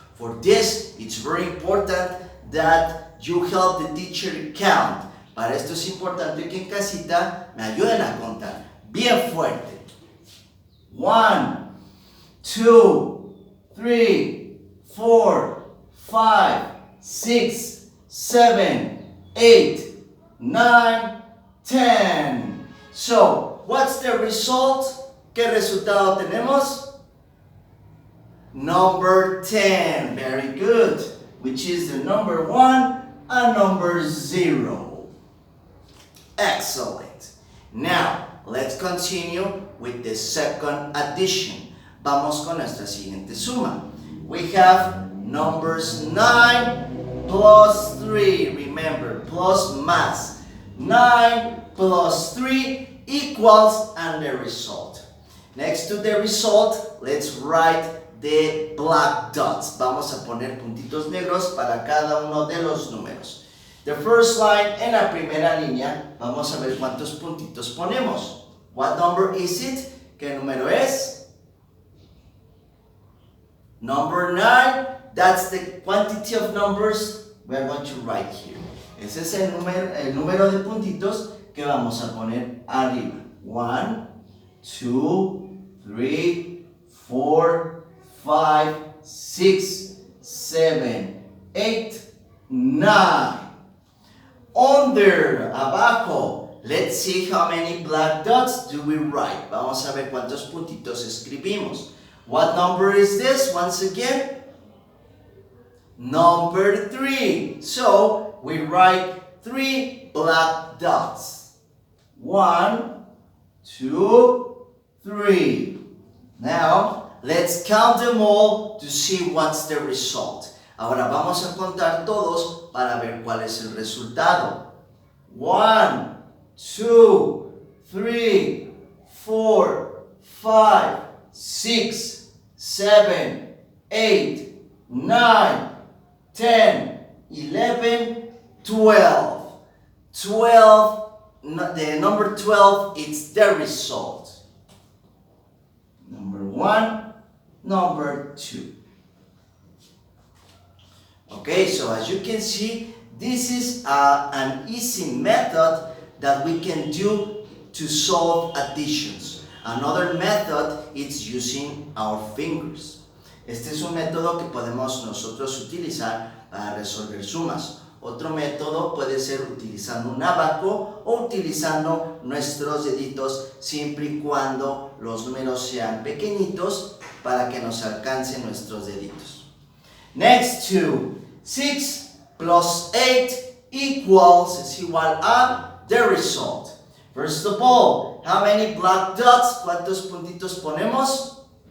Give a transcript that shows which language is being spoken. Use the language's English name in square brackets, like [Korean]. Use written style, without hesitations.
[English] For this, it's very important that you help the teacher count. [Spanish] Para esto es importante que en casita me ayuden a contar bien fuerte. 1, 2, 3, 4, 5, 6, 7, 8, 9, 10. [English] So, what's the result? [Spanish] ¿Qué resultado tenemos? [English] Number 10. Very good. Which is the number 1 and number 0. Excellent. Now, let's continue with the second addition. [Spanish] Vamos con nuestra siguiente suma. [English] We have numbers 9 plus 3. Remember, plus más. 9 plus 3 equals and the result. Next to the result, let's write the black dots. [Spanish] Vamos a poner puntitos negros para cada uno de los números. [English] The first line, [Spanish] en la primera línea, vamos a ver cuántos puntitos ponemos. [English] What number is it? [Spanish] ¿Qué número es? [English] Number 9. That's the quantity of numbers we are going to write here. [Spanish] Ese es el número de puntitos que vamos a poner arriba. 1, 2, 3, 4, 5, 6, 7, 8, 9. [English] Under, abajo, let's see how many black dots do we write. [Spanish] Vamos a ver cuántos puntitos escribimos. [English] What number is this once again? Number 3. So, we write 3 black dots. 1, 2, 3. Now, let's count them all to see what's the result. [Spanish] Ahora vamos a contar todos para ver cuál es el resultado. 1, 2, 3, 4, 5, 6, 7, 8, 9, 10, 11, 12. [English] 12, the number 12, it's the result. Number 1, number 2. Okay, so as you can see, this is an easy method that we can do to solve additions. Another method is using our fingers. [Spanish] Este es un método que podemos nosotros utilizar para resolver sumas. Otro método puede ser utilizando un abaco o utilizando nuestros deditos siempre y cuando los números sean pequeñitos para que nos alcancen nuestros deditos. [English] Next to 6 plus 8 equals, [Spanish] es igual a [English] the result. First of all, how many black dots? [Spanish] ¿Cuántos puntitos ponemos?